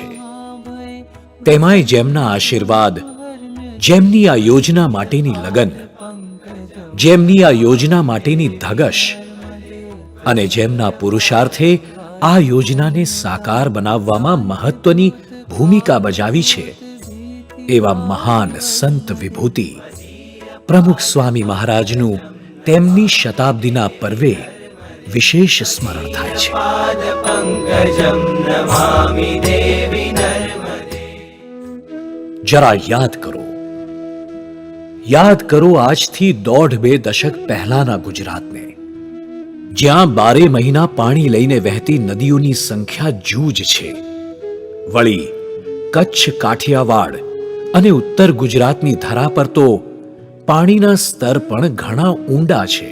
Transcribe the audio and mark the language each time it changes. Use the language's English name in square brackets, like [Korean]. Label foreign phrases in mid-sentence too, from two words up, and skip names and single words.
[Gujarati] તેમાંય જેમના આશીર્વાદ, જેમની આ યોજના માટેની લગન, જેમની આ યોજના માટેની ધગશ અને જેમના પુરુષાર્થે આ યોજનાને સાકાર બનાવવામાં મહત્વની ભૂમિકા બજાવી છે એવા મહાન સંત વિભૂતિ પ્રમુખ સ્વામી મહારાજનું તેમની શતાબ્દીના પર્વે વિશેષ સ્મરણ થાય છે. [Sanskrit] पादपङ्कजं नमामि देवि नर्मदे. [Gujarati] જરા યાદ કરો આજથી 1.5-2 દશક પહેલાના ગુજરાતને, જ્યાં 12 મહિના પાણી લઈને વહેતી નદીઓની સંખ્યા જૂજ છે. વળી કચ્છ, કાઠિયાવાડ અને ઉત્તર ગુજરાતની ધરા પર તો પાણીના સ્તર પણ ઘણા ઊંડા છે.